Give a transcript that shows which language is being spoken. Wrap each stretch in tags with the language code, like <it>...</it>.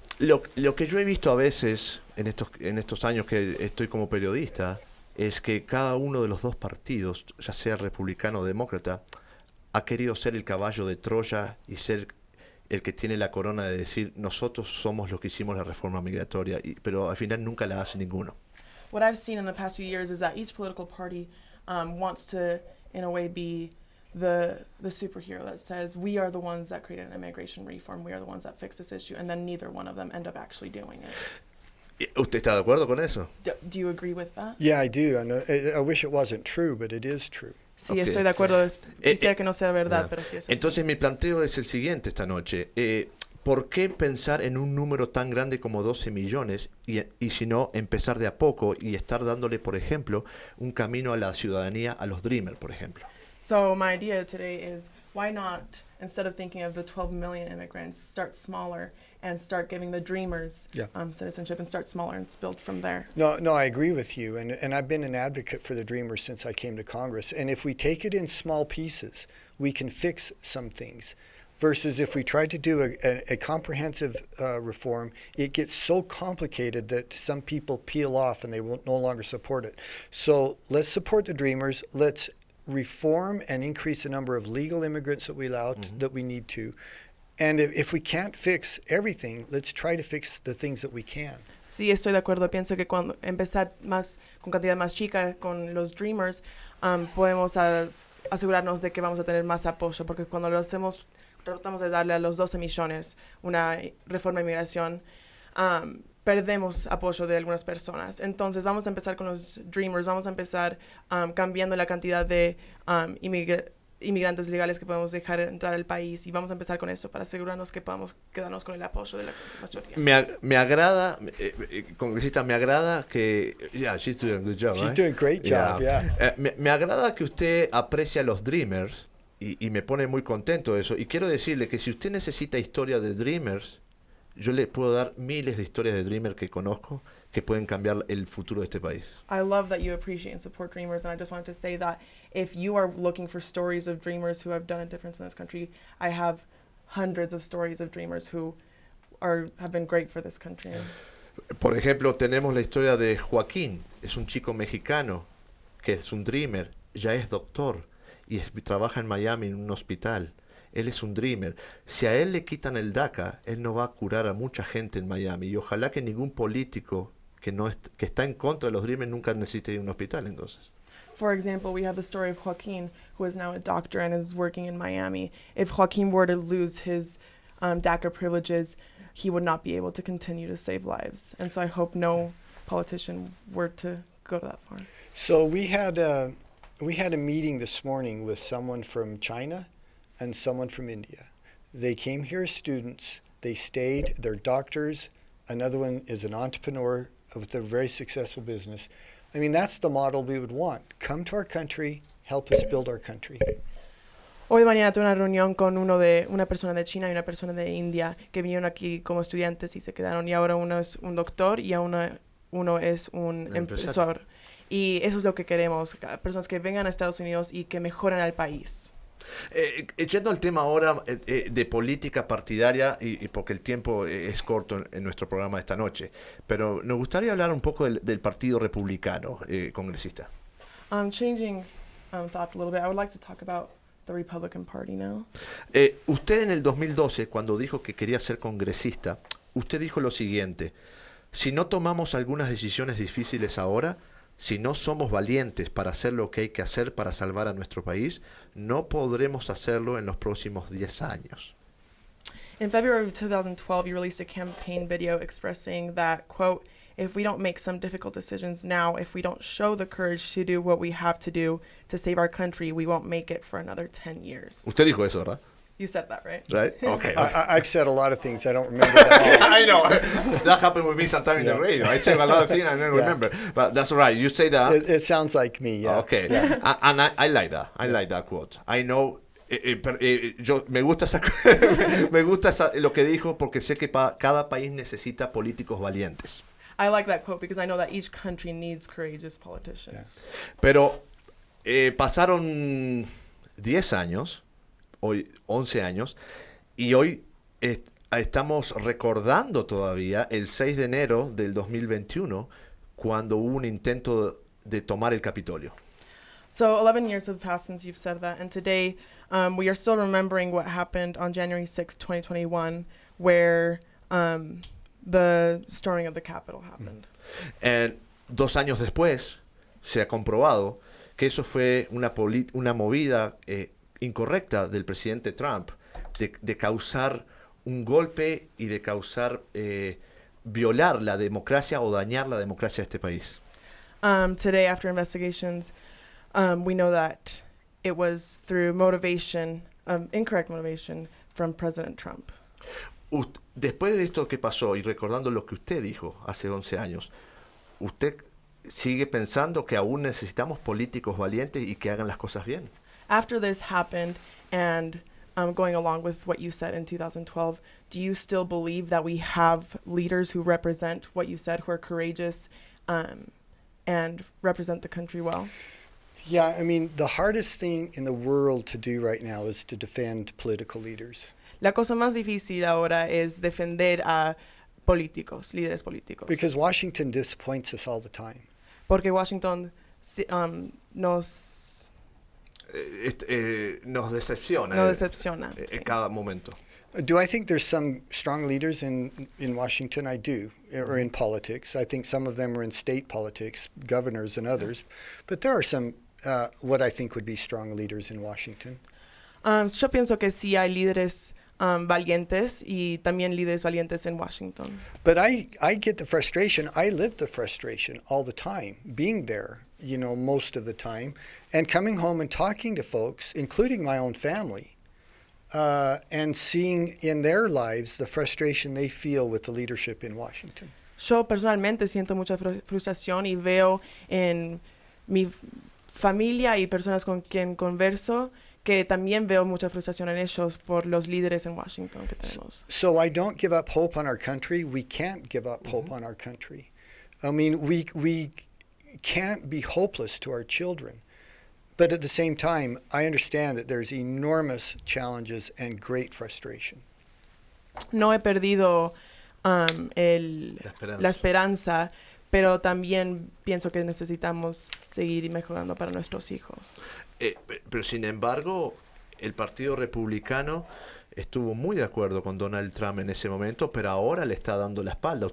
<es>Lo que yo he visto a veces en estos años que estoy como periodista es que cada uno de los dos partidos, ya sea republicano o demócrata, ha querido ser el caballo de Troya y ser el que tiene la corona de decir nosotros somos los que hicimos la reforma migratoria, pero al final nunca la hace ninguno.</es> <en>What I've seen in the past few years is that each political party wants to, in a way, be the superhero that says we are the ones that created an immigration reform, we are the ones that fixed this issue, and then neither one of them end up actually doing it.</en> <es>¿Usted está de acuerdo con eso?</es> <en>Do you agree with that? Yeah, I do. And I wish it wasn't true, but it is true.</en> <es>Sí,</es> <en>Okay.</en> <es>Estoy de acuerdo. Quisiera que no sea verdad, pero sí es así. Entonces mi planteo es el siguiente esta noche. ¿Por qué pensar en un número tan grande como 12 millones y si no empezar de a poco y estar dándole, por ejemplo, un camino a la ciudadanía a los Dreamers, por ejemplo?</es> <en>So my idea today is why not, instead of thinking of the 12 million immigrants, start smaller and start giving the Dreamers citizenship and start smaller and build from there. No, I agree with you. And I've been an advocate for the Dreamers since I came to Congress. And if we take it in small pieces, we can fix some things. Versus if we try to do a comprehensive reform, it gets so complicated that some people peel off and they will no longer support it. So let's support the Dreamers. Let's reform and increase the number of legal immigrants that we allow, that we need to. And if we can't fix everything, let's try to fix the things that we can.</en> <es>Sí, estoy de acuerdo. Pienso que cuando empezar con cantidad más chica con los Dreamers, podemos asegurarnos de que vamos a tener más apoyo, porque cuando lo hacemos, tratamos de darle a los 12 millones una reforma de inmigración, perdemos apoyo de algunas personas. Entonces vamos a empezar con los Dreamers, vamos a empezar cambiando la cantidad de inmigrantes legales que podemos dejar entrar al país y vamos a empezar con eso para asegurarnos que podamos quedarnos con el apoyo de la mayoría. Me agrada, congresista, me agrada que...</es> <en>Yeah, she's doing a good job. She's doing a great job, yeah.</en> <es>Me agrada que usted aprecia a los Dreamers y me pone muy contento eso. Y quiero decirle que si usted necesita historia de Dreamers, yo le puedo dar miles de historias de Dreamers que conozco que pueden cambiar el futuro de este país.</es> <en>I love that you appreciate and support dreamers, and I just wanted to say that if you are looking for stories of dreamers who have done a difference in this country, I have hundreds of stories of dreamers who have been great for this country.</en> <es>Por ejemplo, tenemos la historia de Joaquín. Es un chico mexicano que es un dreamer, ya es doctor y trabaja en Miami en un hospital. Él es un dreamer. Si a él le quitan el DACA, él no va a curar a mucha gente en Miami. Y ojalá que ningún político que está en contra de los dreamers nunca necesite ir a un hospital, entonces.</es> <en>For example, we have the story of Joaquin, who is now a doctor and is working in Miami. If Joaquin were to lose his DACA privileges, he would not be able to continue to save lives. And so I hope no politician were to go that far. So we had a meeting this morning with someone from China and someone from India. They came here as students. They stayed. They're doctors. Another one is an entrepreneur with a very successful business. I mean, that's the model we would want. Come to our country, help us build our country.</en> <es>Hoy de mañana tuve una reunión con una persona de China y una persona de India que vinieron aquí como estudiantes y se quedaron. Y ahora uno es un doctor y uno es un empresario. Y eso es lo que queremos, personas que vengan a Estados Unidos y que mejoren al país. Yendo al tema ahora de política partidaria, y porque el tiempo es corto en nuestro programa de esta noche, pero nos gustaría hablar un poco del partido republicano, congresista.</es> <en>Changing thoughts a little bit, I would like to talk about the Republican Party now.</en> <es>Usted en el 2012, cuando dijo que quería ser congresista, usted dijo lo siguiente: si no tomamos algunas decisiones difíciles ahora, si no somos valientes para hacer lo que hay que hacer para salvar a nuestro país, no podremos hacerlo en los próximos 10 años.</es> <en>In February of 2012, you released a campaign video expressing that, quote, if we don't make some difficult decisions now, if we don't show the courage to do what we have to do to save our country, we won't make it for another 10 years.</en> <es>Usted dijo eso, ¿verdad?</es> <en>You said that, right? Right? Okay. I've said a lot of things. I don't remember that all. I know. That happened with me sometime in the radio. I say a lot of things I don't remember. But that's right. You say that. It sounds like me, yeah. Okay. Yeah. And I like that. I like that quote. I know.</en> <es>Me gusta lo que dijo porque sé que cada país necesita políticos valientes.</es> <en>I like that quote because I know that each country needs courageous politicians.</en> <es>Pero pasaron 10 años, hoy 11 años, y hoy estamos recordando todavía el 6 de enero del 2021, cuando hubo un intento de tomar el Capitolio.</es> <en>So 11 years have passed since you've said that, and today we are still remembering what happened on January 6, 2021, where the storming of the Capitol happened.</en> <es>2 años después se ha comprobado que eso fue una movida incorrecta del presidente Trump de causar un golpe y de causar violar la democracia o dañar la democracia de este país.</es> <en>Today, after investigations, we know that it was through motivation, incorrect motivation from President Trump.</en> <es>Después de esto que pasó y recordando lo que usted dijo hace 11 años, ¿usted sigue pensando que aún necesitamos políticos valientes y que hagan las cosas bien?</es> <en>After this happened, and going along with what you said in 2012, do you still believe that we have leaders who represent what you said, who are courageous and represent the country well? Yeah, I mean, the hardest thing in the world to do right now is to defend political leaders.</en> <es>La cosa más difícil ahora es defender a políticos, líderes políticos.</es> <en>Because Washington disappoints us all the time.</en> <es>Porque Washington nos decepciona. Nos decepciona. En cada momento.</es> <en>Do I think there's some strong leaders in Washington? I do, or in politics. I think some of them are in state politics, governors and others. But there are some, what I think would be strong leaders in Washington.</en> <es>Yo pienso que sí hay líderes valientes y también líderes valientes en Washington.</es> <en>But I get the frustration. I live the frustration all the time, being there, most of the time, and coming home and talking to folks, including my own family, and seeing in their lives the frustration they feel with the leadership in Washington.</en> <es>Yo personalmente siento mucha frustración y veo en mi familia y personas con quien converso que también veo mucha frustración en ellos por los líderes en Washington que tenemos.</es> <en>So I don't give up hope on our country. We can't give up hope on our country. I mean, we can't be hopeless to our children. But at the same time, I understand that there's enormous challenges and great frustration.</en> <es>No he perdido la esperanza, pero también pienso que necesitamos seguir mejorando para nuestros hijos. Pero sin embargo, el Partido Republicano estuvo muy de acuerdo con Donald Trump en ese momento, pero ahora le está dando la espalda.</es>